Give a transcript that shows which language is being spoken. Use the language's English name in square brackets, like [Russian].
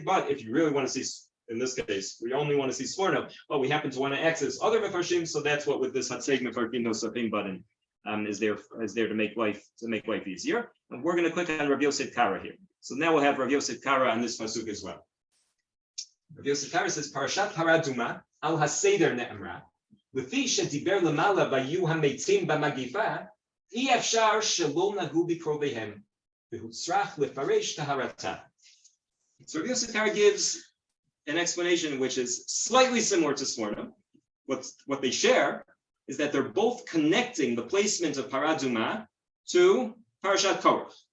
[English] But if you really want to see, in this case, we only want to see Sforno, but we happen to want to access other Mefarshim. So that's what with this Hatzeg Mefarshim Nosafim button is there to make life easier. And we're going to click on Rav Yosef Kara here. So now we'll have Rav Yosef Kara on this pasuk as well. Rav Yosef Kara says [Hebrew] Parashat Paraduma al Haseder Ne'amra. לפי שדיבר למעלה והיו המתים במגפה, אי אפשר שלא נגעו בקרוביהם, והוצרך לפרש טהרתה. [English] So Rabbi Yosef Kara gives an explanation which is slightly similar to Sforno. What they share is that they're both connecting the placement of Paraduma to Parashat Korach.